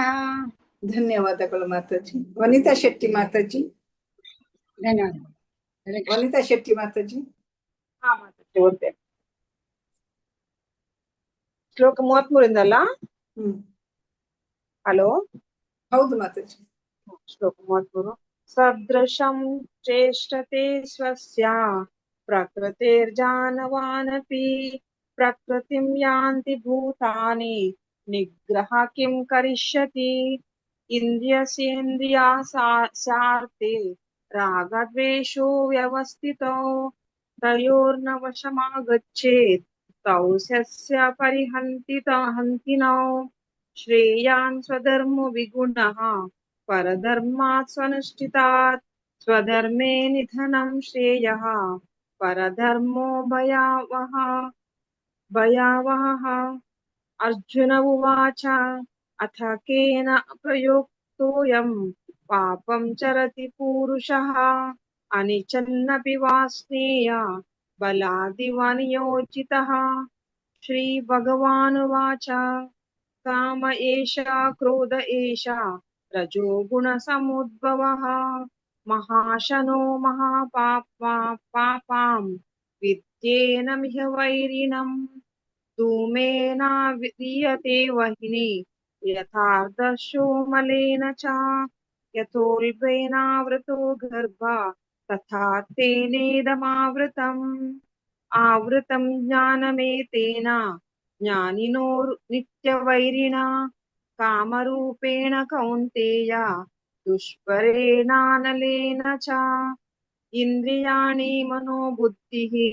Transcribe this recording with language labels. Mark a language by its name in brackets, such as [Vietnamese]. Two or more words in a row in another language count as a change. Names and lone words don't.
[Kannada] ಧನ್ಯವಾದಗಳು ಮಾತಾಜಿ. ವನಿತಾ ಶೆಟ್ಟಿ ಮಾತಾಜಿ. ಧನ್ಯವಾದ. ವನಿತಾ ಶೆಟ್ಟಿ ಮಾತಾಜಿ. ಹಾ ಮಾತಾಜಿ ಓದ್ತೇನೆ. ಶ್ಲೋಕ 33 ಹಲೋ. ಹೌದು ಮಾತಾಜಿ. ಶ್ಲೋಕ 33. [Sanskrit] ಸದೃಶಂ ಚೇಷ್ಟತೆ ಸ್ವಸ್ಯ ಪ್ರಕೃತಿರ್ಜಾನವಾನಪಿ ಪ್ರಕೃತಿಂ ಯಾಂತಿ ಭೂತಾನಿ ನಿಗ್ರಹ ಕಿಂ ಕರಿಷ್ಯತಿ ಇಂದ್ರಿಯಸ್ಯೇಂದ್ರಿಯಾರ್ಥೇ ರಾಗದ್ವೇಷೋ ವ್ಯವಸ್ಥಿತೋ ತಯೋರ್ನ ವಶಮಾಗಚ್ಚೇತ್ ತೌ ಸಸ್ಯ ಹಂತಿನೋ ಶ್ರೇಯಾನ್ ಸ್ವಧರ್ಮೋ ವಿಗುಣಃ ಪರಧರ್ಮಾತ್ ಸ್ವನುಷ್ಠಿತಾತ್ ಸ್ವಧರ್ಮೇ ನಿಧನಂ ಶ್ರೇಯಃ ಪರಧರ್ಮೋ ಭಯಾವಹಃ. ಅರ್ಜುನ ಉವಾಚ ಅಥ ಕೇನ ಪ್ರಯುಕ್ತೋಯಂ ಪಾಪಂ ಚರತಿ ಪೂರುಷಃ ಅನಿಚನ್ನಪಿ ವಾಸ್ನೇಯ ಬಲಾದಿವ ನಿಯೋಜಿತಃ. ಶ್ರೀ ಭಗವಾನುವಾಚ ಕಾಮ ಏಷ ಕ್ರೋಧ ಏಷ ರಜೋ ಗುಣ ಸಮುದ್ಭವಃ ಮಹಾಶನೋ ಮಹಾಪಾಪಾಂ ವಿದ್ಯೇನ ಮಿಹ ವೈರಿಣಂ ಧೂಮೇನ ವಿದ್ಯತೆ ವಹ್ನಿ ಯಥಾರ್ಧಶೋ ಮಲೇನ ಚ ಯಥೋಲ್ಬೇನಾವೃತೋ ಗರ್ಭ ತಥಾ ತೇನೇದಮಾವೃತಂ. आवृतं ज्ञानमेतेन ज्ञानिनो नित्यवैरिणा कामरूपेण कौन्तेय दुष्परेणानलेन च इन्द्रियाणि मनोबुद्धिः